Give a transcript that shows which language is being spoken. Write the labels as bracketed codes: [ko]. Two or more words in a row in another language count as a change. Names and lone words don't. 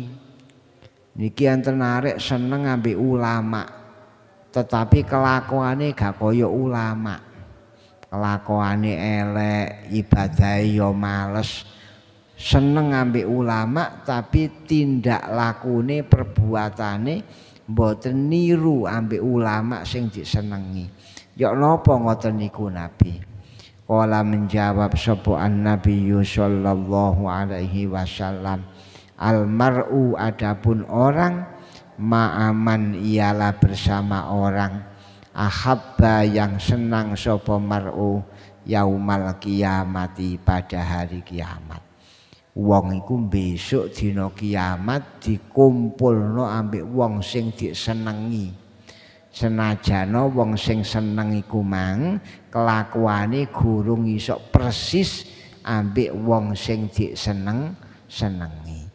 [jv] Niki enten arek seneng ambek ulama tetapi kelakuane gak kaya ulama, kelakuane elek, ibadahe yo males. Seneng ambek ulama tapi tindak lakune perbuatane mboten niru ambek ulama sing disenengi. Ya napa ngoten niku Nabi? [id] Kala menjawab sapa [ar] النبي صلى الله عليه وسلم المرء [id] adapun orang ma'aman ialah bersama orang ahabba yang senang sapa [ar] المرء يوم القيامة [id] pada hari kiamat. [jv] Wong iku besok dina kiamat dikumpulno ambek wong sing disenengi. Senajana wong sing seneng iku mang kelakuane gurung iso persis ambek wong sing disenengi.